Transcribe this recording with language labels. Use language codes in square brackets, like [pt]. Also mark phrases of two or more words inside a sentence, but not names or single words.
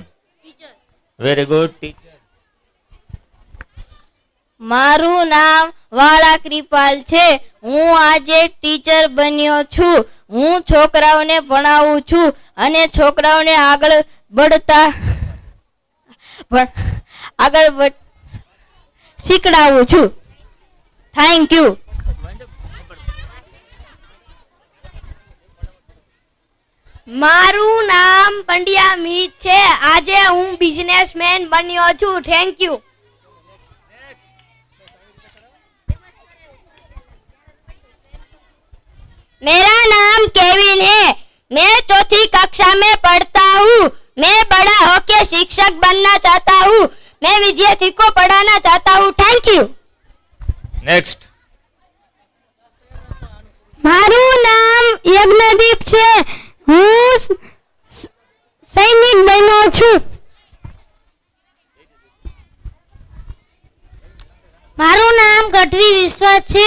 [en] Teacher. Very good, teacher. [gu] મારું નામ વાળા કૃપાલ છે. હું આજે ટીચર બન્યો છું. હું છોકરાઓને ભણાવું છું અને છોકરાઓને આગળ શીખડાવું છું. [en] thank you. [gu] મારું નામ પંડ્યા મીત છે. આજે હું બિઝનેસમેન બન્યો છું. [en] thank you. [hi] मेरा नाम केविन है. मैं 4th कक्षा में पढ़ता हूँ. मैं बड़ा होकर शिक्षक बनना चाहता हूँ. मैं विद्यार्थी को पढ़ाना चाहता हूँ. [en] thank you. Next. [gu] મારું નામ યજ્ઞદીપ છે. હું સૈનિક બન્યો છું. મારું નામ ગઢવી વિશ્વાસ છે.